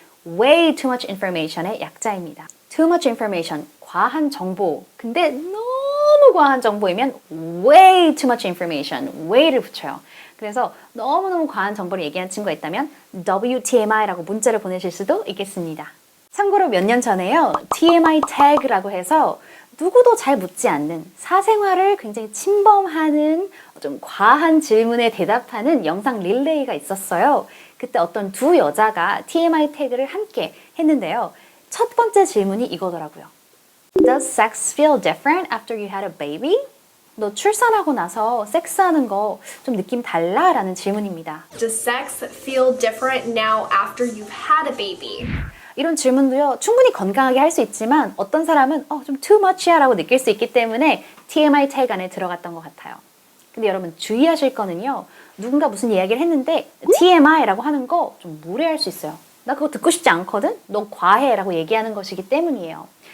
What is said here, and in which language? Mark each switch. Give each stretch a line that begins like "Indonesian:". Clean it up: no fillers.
English: Way too much information의
Korean: 약자입니다.
English: Too much information,
Korean: 과한 정보. 근데 너무 과한 정보이면
English: way too much information,
Korean: way를 붙여요. 그래서 너무너무 과한 정보를 얘기하는 친구가 있다면 WTMI라고 문자를 보내실 수도 있겠습니다. 참고로 몇 년 전에요. TMI 태그라고 해서 누구도 잘 묻지 않는 사생활을 굉장히 침범하는 좀 과한 질문에 대답하는 영상 릴레이가 있었어요. 그때 어떤 두 여자가 TMI 태그를 함께 했는데요. 첫 번째 질문이 이거더라고요.
English: Does sex feel different after you had a baby?
Korean: 너 출산하고 나서 섹스하는 거 좀 느낌 달라? 라는 질문입니다.
English: Does sex feel different now after you've had a baby?
Korean: 이런 질문도요, 충분히 건강하게 할 수 있지만 어떤 사람은 좀 too much야 라고 느낄 수 있기 때문에 TMI 태그 안에 들어갔던 것 같아요. 근데 여러분 주의하실 거는요, 누군가 무슨 이야기를 했는데 TMI라고 하는 거 좀 무례할 수 있어요. 나 그거 듣고 싶지 않거든? 너 과해 라고 얘기하는 것이기 때문이에요.